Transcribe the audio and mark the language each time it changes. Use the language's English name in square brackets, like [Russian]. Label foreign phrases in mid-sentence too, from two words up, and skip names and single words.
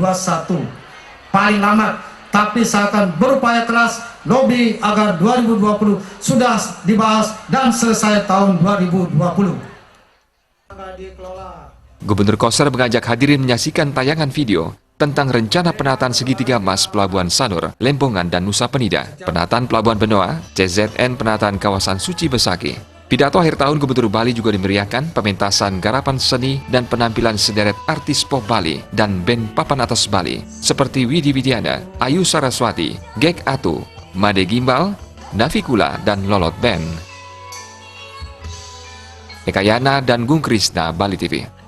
[Indonesian] Paling lambat, tapi saya akan berupaya keras lobby agar 2020 sudah dibahas dan selesai tahun 2020. Gubernur Koster mengajak hadirin menyaksikan tayangan video tentang rencana penataan segitiga emas Pelabuhan Sanur, Lempongan, dan Nusa Penida, penataan Pelabuhan Benoa, CZN penataan kawasan Suci Besaki. Pidato akhir tahun Gubernur Bali juga dimeriahkan pementasan garapan seni dan penampilan sederet artis pop Bali dan band papan atas Bali seperti Widi Widiana, Ayu Saraswati, Gek Atu, Made Gimbal, Navikula, dan Lolot Band. Ekayana dan Gung Krisna, Bali TV.